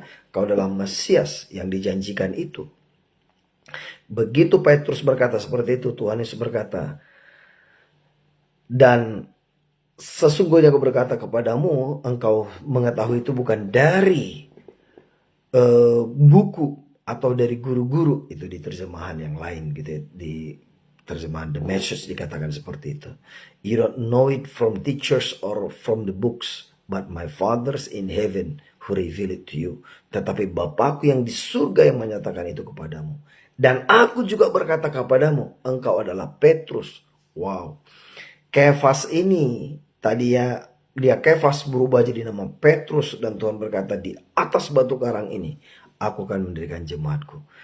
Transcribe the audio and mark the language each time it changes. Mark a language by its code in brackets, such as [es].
[id] Engkau adalah Mesias yang dijanjikan itu. Begitu Petrus berkata seperti itu, Tuhan Yesus berkata, dan sesungguhnya aku berkata kepadamu, engkau mengetahui itu bukan dari buku atau dari guru-guru, itu di terjemahan yang lain gitu ya, di terjemahan The Message dikatakan seperti itu. [en] You don't know it from teachers or from the books, but my Father's in heaven who reveal it to you. [id] Tetapi Bapakku yang di surga yang menyatakan itu kepadamu. Dan aku juga berkata kepadamu, engkau adalah Petrus. Wow. Kefas ini tadinya dia Kefas berubah jadi nama Petrus, dan Tuhan berkata, di atas batu karang ini aku akan mendirikan jemaatku.